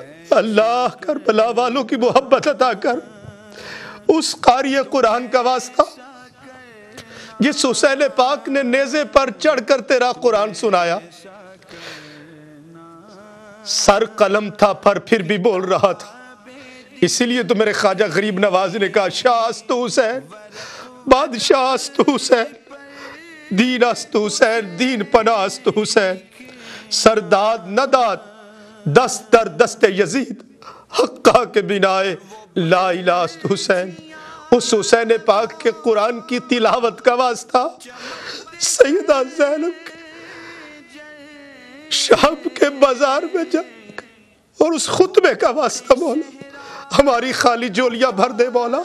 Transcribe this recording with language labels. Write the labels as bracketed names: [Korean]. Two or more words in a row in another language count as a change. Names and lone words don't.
[Urdu] اللہ کربلا والوں کی محبت عطا کر، اس قاری قرآن کا واسطہ جس حسین پاک نے نیزے پر چڑھ کر تیرا قرآن سنایا، سر قلم تھا پر پھر بھی بول رہا تھا۔ اسی لیے تو میرے خواجہ غریب نواز نے کہا [Persian] شاہ است حسین، بادشاہ است حسین، دین است حسین، دین پناہ است حسین، سرداد نداد دست در دست یزید، حقہ کے بنائے لا الہ است حسین۔ [Urdu] اس حسین پاک کے قرآن کی تلاوت کا واسطہ سیدہ زینب کے شام کے بازار میں جا اور اس خطبے کا واسطہ مولا ہماری خالی جولیاں بھر دے مولا۔